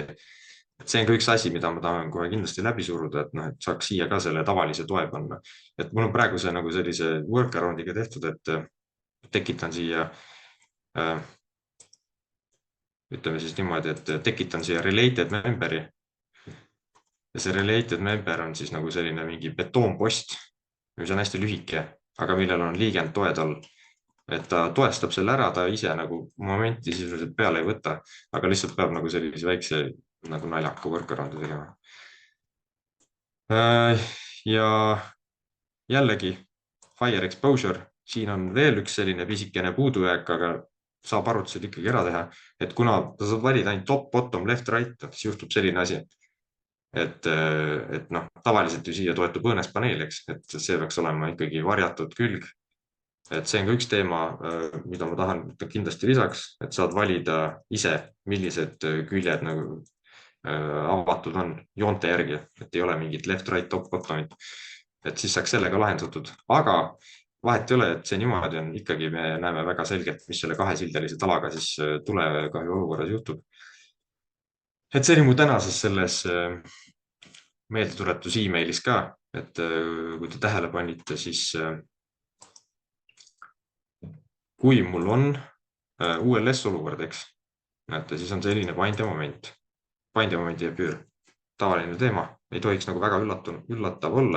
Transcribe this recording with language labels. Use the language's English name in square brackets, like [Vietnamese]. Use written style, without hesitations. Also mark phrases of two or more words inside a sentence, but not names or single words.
[Estonian] See on ka üks asi, mida ma tahan kohe kindlasti läbi suruda, et saaks siia ka selle tavalise toe panna. Et mul on praegu see nagu sellise workaroundiga tehtud, et tekitan siia, ütleme siis niimoodi, et tekitan siia related member'i. Ja see related member on siis nagu selline mingi betoonpost, mis on hästi lühike, aga millel on liigend toed all. Et ta toestab selle ära, ta ise nagu momenti sisuliselt peale ei võta, aga lihtsalt peab nagu sellise väikse nagu naljaka workaround'i tegema. Ja jällegi [English] higher exposure, [Estonian] siin on veel üks selline pisikene puudujääk, aga saab arvutused ikkagi ära teha, et kuna ta saab valida ainult [English] top, bottom, left, right, [Estonian] siis juhtub selline asi, et noh, tavaliselt ju siia toetub õõnespaneel, eks, et see peaks olema ikkagi varjatud külg. Et see on ka üks teema, mida ma tahan kindlasti lisaks, et saad valida ise, millised küljed nagu avatud on joonte järgi, et ei ole mingit [English] left, right, top, [Estonian] bottomit. Et siis saaks sellega lahendatud, aga vahet ei ole, et see niimoodi on, ikkagi me näeme väga selgelt, mis selle kahesildelise talaga siis tulekahju olukorras juhtub. Et see oli mu tänases selles meeldetuletus e-mailis ka, et kui te tähele panite, siis kui mul on ULS olukord, eks, näete, siis on selline paindemoment, paindemomendi püür, tavaline teema, ei tohiks nagu väga üllatav olla.